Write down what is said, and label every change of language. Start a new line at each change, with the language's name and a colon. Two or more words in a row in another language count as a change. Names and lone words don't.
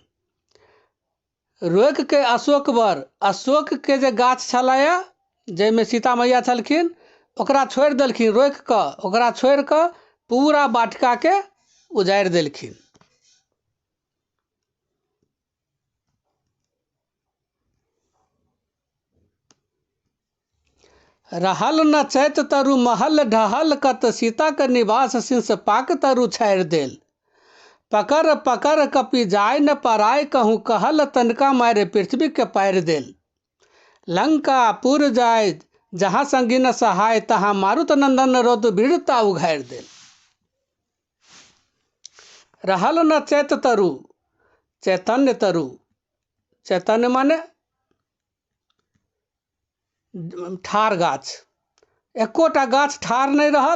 Maithili: रोकि के अशोक बर, अशोक के जे गाछ छलैया जाहिमे सीता मैया छलखिन, ओकरा छोड़ि देलखिन। रोकि कऽ ओकरा छोड़ि कऽ पूरा बाटिका के उजारि देलखिन। रहल न चैत तरु महल ढहल, कत सीता के निवास सिंस पाक तरु छाड़ि देल। पकर पकर कपि जाय न पराय, कहूँ कहल तनिका मारे पृथ्वी के पारि देल। लंका पुर जाय जहाँ संगी न सहाय, तहाँ मारुत नंदन रौद वीरता उघारि देल। रहल न चैत तरु, चैतन्य तरु, चैतन्य माने ठाढ़ गाछ, एकोटा गाछ ठाढ़ नहीं रहल।